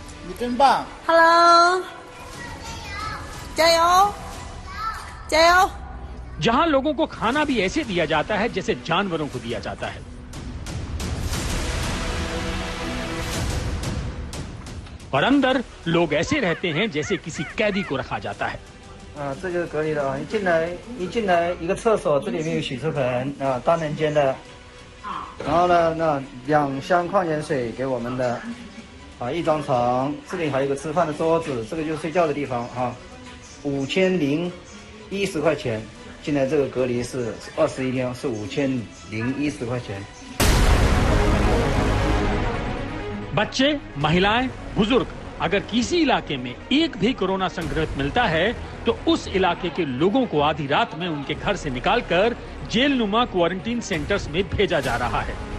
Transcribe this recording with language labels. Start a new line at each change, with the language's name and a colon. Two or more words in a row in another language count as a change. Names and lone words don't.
Hindi: हेलो, जाओ। जहां लोगों को खाना भी ऐसे दिया जाता है जैसे जानवरों को दिया जाता है। और अंदर लोग ऐसे रहते हैं जैसे किसी कैदी को रखा जाता है।
Chinese: 这就是隔离的啊！一进来一个厕所，这里面有洗漱盆啊，单人间的。然后呢，那2箱矿泉水给我们的啊，1张床，这里还有一个吃饭的桌子，这个就是睡觉的地方啊，5010块钱。进来这个隔离是21天，是5010块钱。
Hindi: बच्चे, महिलाएं, बुजुर्ग अगर किसी इलाके में एक भी कोरोना संक्रमित मिलता है तो उस इलाके के लोगों को आधी रात में उनके घर से निकालकर जेल नुमा
English: quarantine centers
Hindi: में भेजा जा रहा है।